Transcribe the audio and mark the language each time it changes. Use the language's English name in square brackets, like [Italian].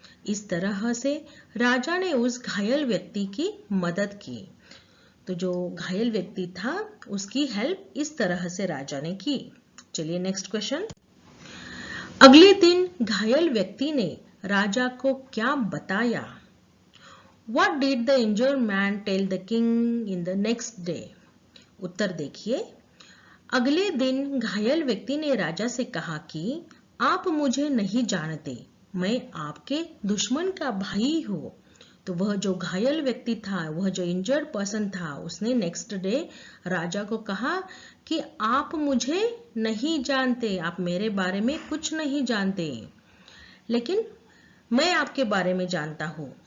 [Hindi] इस तरह से राजा ने उस घायल व्यक्ति की मदद की। तो जो घायल व्यक्ति था उसकी हेल्प इस तरह से राजा ने की। चलिए [English] Next question. [Hindi] अगले दिन घायल व्यक्ति ने राजा को क्या बताया? [English] What did the injured man tell the king in the next day? [Hindi] उत्तर देखिए। अगले दिन घायल व्यक्ति ने राजा से कहा कि आप मुझे नहीं जानते, मैं आपके दुश्मन का भाई हूं। तो वह जो घायल व्यक्ति था, वह जो [English] injured person [Hindi] था, उसने [English] next day [Hindi] राजा को कहा कि आप मुझे नहीं जानते, आप मेरे बारे में कुछ नहीं जानते, लेकिन मैं आपके बारे में जानता हूं।